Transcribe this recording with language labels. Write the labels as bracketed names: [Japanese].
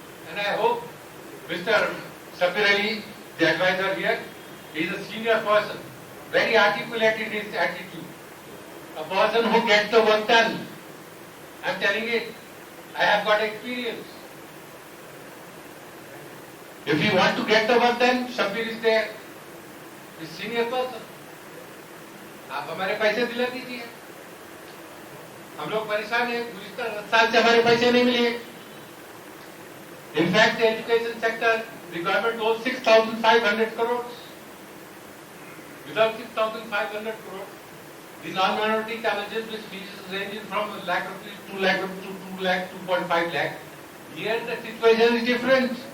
[English] And I hope Mr. Sabir Ali, the advisor here, he is a senior person, very articulate in his attitude. A person who gets the work done. I am telling it, I have got experience. If you want to get the work done, Sabir is there. He is senior person. [Hindi] आप हमारे पैसे दिला दीजिए. हम लोग परेशान हैं, गुज़िश्ता 10 साल से हमारे पैसे नहीं मिले. [English] In fact, the education sector, the government owes 6,500 crores. Without 6,500 crores, the non-minority colleges with fees ranging from a lakh rupees, 2 lakh rupees to 2 lakh, 2.5 lakh. Here the situation is different.